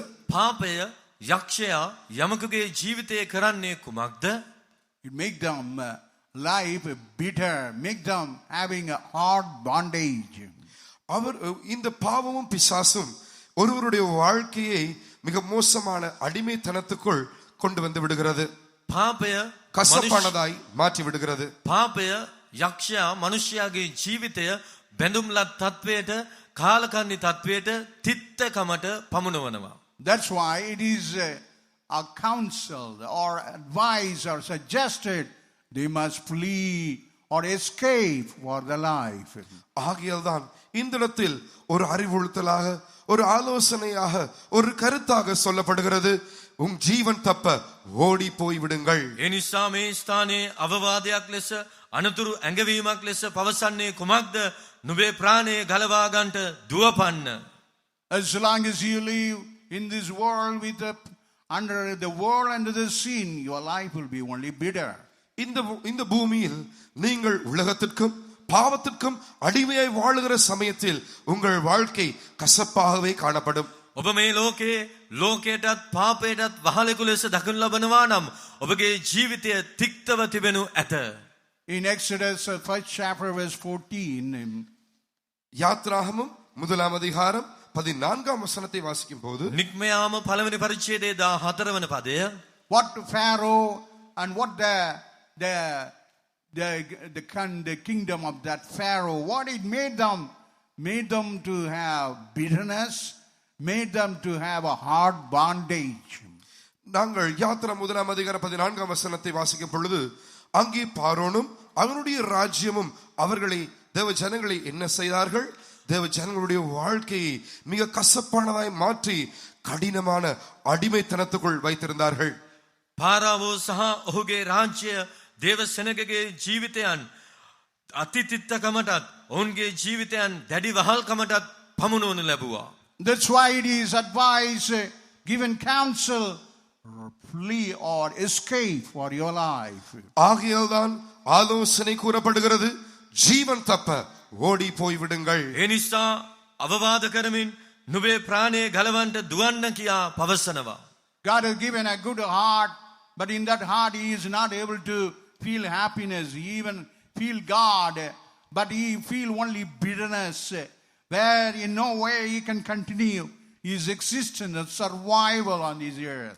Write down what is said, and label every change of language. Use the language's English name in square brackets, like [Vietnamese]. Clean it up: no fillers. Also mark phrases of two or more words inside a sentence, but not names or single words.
[Sinhala] පාපය යක්ෂයා යමකගේ ජීවිතය කරන්නේ කුමක්ද? [English] It make them life bitter, make them having a hard bondage. [Tamil] அவர் இந்த பாவமும் பிசாசும் ஒருவருடைய வாழ்க்கையை மிக மோசமான அடிமைத்தனத்துக்குள் கொண்டு வந்து விடுகிறது. [Sinhala] පාපය [Tamil] கசப்பானதாய் மாற்றி விடுகிறது. [Sinhala] පාපය යක්ෂයා මනුෂ්‍යයාගේ ජීවිතය බැඳුම්ලත් තත්වයට, කාලකන්ණි තත්වයට, තිත්තකමට පමුණවනවා. [English] That's why it is counseled or advised or suggested they must flee or escape for their life. [Tamil] ஆகையால்தான் இந்த இடத்தில் ஒரு அறிவுறுத்தலாக, ஒரு ஆலோசனையாக, ஒரு கருத்தாக சொல்லப்படுகிறது, உன் ஜீவன் தப்ப ஓடி போய் விடுங்கள். [Sinhala] එනිසා මේ ස්ථානයේ අවවාදයක් ලෙස, අනතුරු ඇඟවීමක් ලෙස පවසන්නේ කුමක්ද? නුඹේ ප්‍රාණය ගලවා ගන්නට දුවපන්න. [English] As long as you live in this world with under the world under the sin, your life will be only bitter. [Tamil] இந்த பூமியில் நீங்கள் உலகத்திற்கும் பாவத்திற்கும் அடிமையாய் வாழுகிற சமயத்தில் உங்கள் வாழ்க்கை கசப்பாகவே காணப்படும். [Sinhala] ඔබ මේ ලෝකයටත් පාපයටත් වහලෙකු ලෙස දකිනු ලබනවා නම් ඔබගේ ජීවිතය තික්තව තිබෙනු ඇත. [English] In Exodus 1st chapter verse 14, [Tamil] யாத்ராகமம் முதலாம் அதிகாரம் 14ஆம் வசனத்தை வாசிக்கும் போது, [Sinhala] නික්මයාම පළවෙනි පරිච්ඡේදයේ 14 වන පදය, [English] what Pharaoh and what the kingdom of that Pharaoh, what it made them to have bitterness, made them to have a hard bondage. [Tamil] நாங்கள் யாத்ரா முதலாம் அதிகாரம் 14ஆம் வசனத்தை வாசிக்கும் பொழுது, அங்கே பார்வோனும் அவனுடைய ராஜ்யமும் அவர்களை தேவ ஜனங்களை என்ன செய்தார்கள்? தேவ ஜனங்களுடைய வாழ்க்கையை மிக கசப்பானதாய் மாற்றி கடினமான அடிமைத்தனத்துக்குள் வைத்திருந்தார்கள். [Sinhala] පාරාවෝ සහ ඔහුගේ රාජ්‍ය දේව සෙනගගේ ජීවිතයන් අතිතිත්තකමටත් ඔවුන්ගේ ජීවිතයන් දැඩි වහල්කමටත් පමුණවනු ලැබුවා. [English] That's why it is advised, given counsel, flee or escape for your life. [Tamil] ஆகையால்தான் ஆலோசனை கூறப்படுகிறது, ஜீவன் தப்ப ஓடி போய் விடுங்கள். [Sinhala] එනිසා අවවාද කරමින් නුඹේ ප්‍රාණය ගලවන්නට දුවන්න කියා පවසනවා. [English] God has given a good heart, but in that heart he is not able to feel happiness, he even feel God, but he feel only bitterness, where in no way he can continue his existence and survival on this earth.